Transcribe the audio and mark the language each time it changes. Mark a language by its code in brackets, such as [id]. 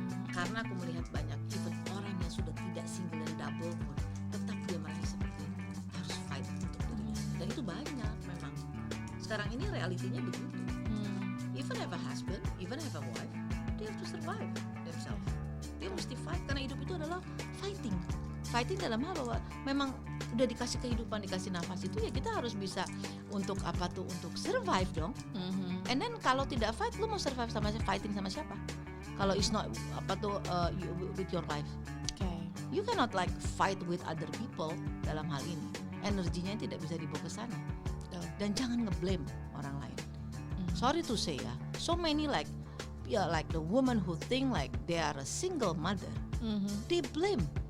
[id] Karena aku melihat banyak even orang yang sudah tidak single dan double pun tetap dia merasa seperti itu, harus fight untuk dirinya, dan itu banyak memang. Sekarang ini realitinya begitu. [en] Even have a husband, even have a wife, they have to survive themselves. [id] Dia mesti fight, karena hidup itu adalah fighting dalam hal bahwa memang udah dikasih kehidupan, dikasih nafas itu ya kita harus bisa untuk apa tuh, untuk survive dong. [en] And then [id] kalau tidak fight, lu mau survive fighting sama siapa? Kalau [en] it's not [id] apa tuh [en] with your life. Okay. You cannot like fight with other people [id] dalam hal ini. Energinya tidak bisa dibawa ke sana. Dan jangan ngeblame orang lain. [en] Sorry to say ya, so many like the woman who think like they are a single mother, they blame